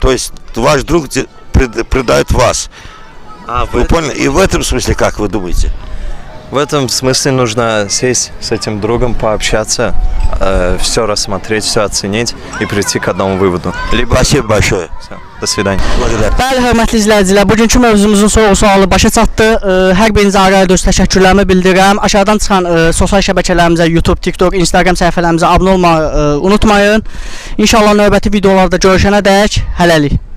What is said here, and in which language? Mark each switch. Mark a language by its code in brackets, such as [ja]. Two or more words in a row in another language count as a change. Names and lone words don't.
[ru] То есть ваш друг предает вас. Вы поняли? И в этом смысле, как вы думаете? В этом смысле нужно сесть с этим другом, пообщаться, все рассмотреть, все оценить и прийти к одному выводу. Спасибо большое. Все, до свидания. [az] Bəli, hörmətli izləyicilər, bugünkü mövzumuzun sualı başa çatdı. Hər birinizə ayrı-ayrı öz təşəkkürlərimi bildirirəm. Aşağıdan çıxan sosial şəbəkələrimizə, YouTube, TikTok, Instagram səhifələrimizə abunə olmağı unutmayın. İnşallah növbəti videolarda görüşənədək hələlik.